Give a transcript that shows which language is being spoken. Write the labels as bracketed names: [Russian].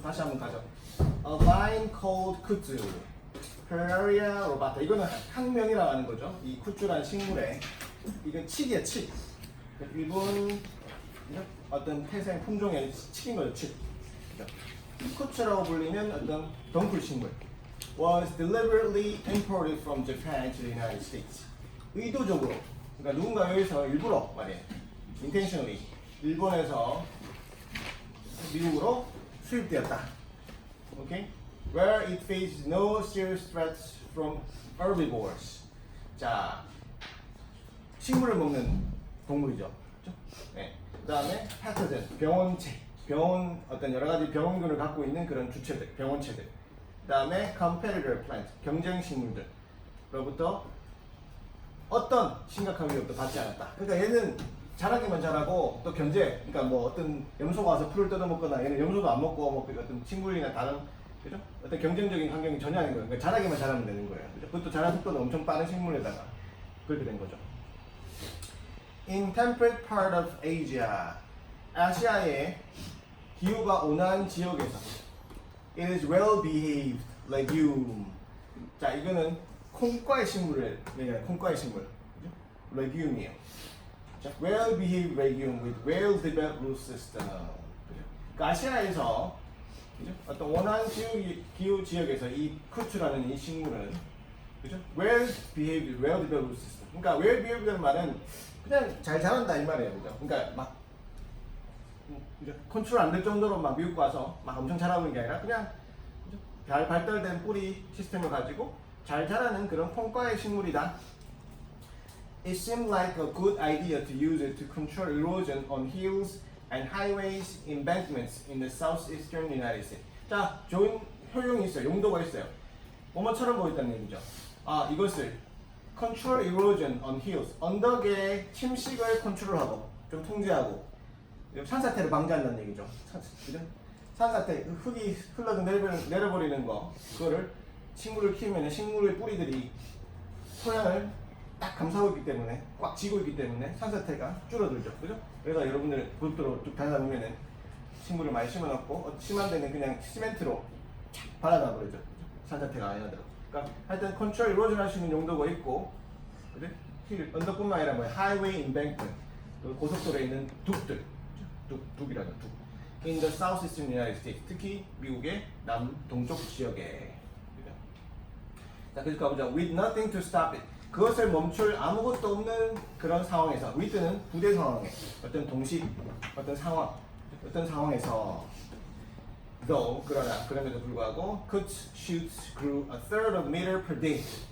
[Korean] 다시 한번 가죠. [English] A vine called kudzu, Pararia robata. [Korean] 이거는 학명이라고 하는 거죠. 이 쿠츠라는 식물에 이건 칡이야 칡. 일본 어떤 태생 품종의 칡인 거죠, 칡. 쿠츠라고 불리는 어떤 덩굴 식물. [English] Was deliberately imported from Japan to the United States. [Korean] 의도적으로, 그러니까 누군가 여기서 일부러 말이에요. Intentionally 일본에서 미국으로 수입되었다. [English] Okay? Where it faces no serious threats from herbivores. [Korean] 자, 식물을 먹는 동물이죠. 그렇죠? 네. 그다음에 패토젠, 병원체, 병원 어떤 여러 가지 병원균을 갖고 있는 그런 주체들, 병원체들. 그다음에 competitor plant, 경쟁 식물들로부터 어떤 심각한 위협도 받지 않았다. 그러니까 얘는 자라기만 잘하고 또 견제, 그러니까 뭐 어떤 염소가 와서 풀을 뜯어먹거나 얘는 염소도 안 먹고 뭐 어떤 식물이나 다른 그죠? 어떤 경쟁적인 환경이 전혀 아닌 거예요. 그러니까 자라기만 잘하면 되는 거예요. 그죠? 그것도 자라 속도도 엄청 빠른 식물에다가 그렇게 된 거죠. [English] In temperate part of Asia, [Korean] 아시아의 기후가 온화한 지역에서 [English] it is well-behaved legume. [Korean] 자, 이거는 콩과의 식물을 콩과의 식물, 그죠? [English] legume이에요. 자, well-behaved legume with well-developed root system. 그죠? [Korean] 그러니까 아시아에서 그죠? 어떤 온화한 기후 지역에서 이 쿠츠라는 이 식물은 그죠? [English] well-behaved, well-developed root system. [Korean] 그러니까 well-behaved라는 말은 그냥 잘 자란다 이 말이에요, 그죠? 그러니까 막 컨트롤 안 될 정도로 막 미국 와서 막 엄청 자라고 있는 게 아니라 그냥 그죠? 잘 발달된 뿌리 시스템을 가지고 잘 자라는 그런 콩과의 식물이다. [English] It seemed like a good idea to use it to control erosion on hills and highways embankments in the southeastern United States. [Korean] 자, 좋은 효용이 있어요, 용도가 있어요. 뭐뭐처럼 보였다는 얘기죠. [English] 아, 이것을 control erosion on hills. [Korean] 언덕의 침식을 컨트롤하고 좀 통제하고 산사태를 방지한다는 얘기죠. 그죠? 산사태 흙이 흘러서 내려버리는 거 그거를 식물을 키우면 식물의 뿌리들이 토양을 딱 감싸고 있기 때문에 꽉 쥐고 있기 때문에 산사태가 줄어들죠. 그죠? 그래서 여러분들 고속도로 쭉 다니다 보면은 식물을 많이 심어놓고 심한 데는 그냥 시멘트로 착 발라놔 버리죠. 산사태가 안 나도록. 그러니까 하여튼 컨트롤 이루어질 할 수 있는 용도가 있고, 그래? 힐 언덕뿐만 아니라 뭐 하이웨이 인뱅크먼트, 고속도로에 있는 둑들, 둑이라는 둑. [English] In the southeastern United States, [Korean] 특히 미국의 남동쪽 지역에. 그죠? 자, 그래서 가보자. [English] With nothing to stop it. [Korean] 그것을 멈출 아무것도 없는 그런 상황에서, with는 부대 상황에, 어떤 동식, 어떤 상황, 어떤 상황에서, though, 그러나, 그럼에도 불구하고, [English] Kutz shoots grew a third of a meter per day.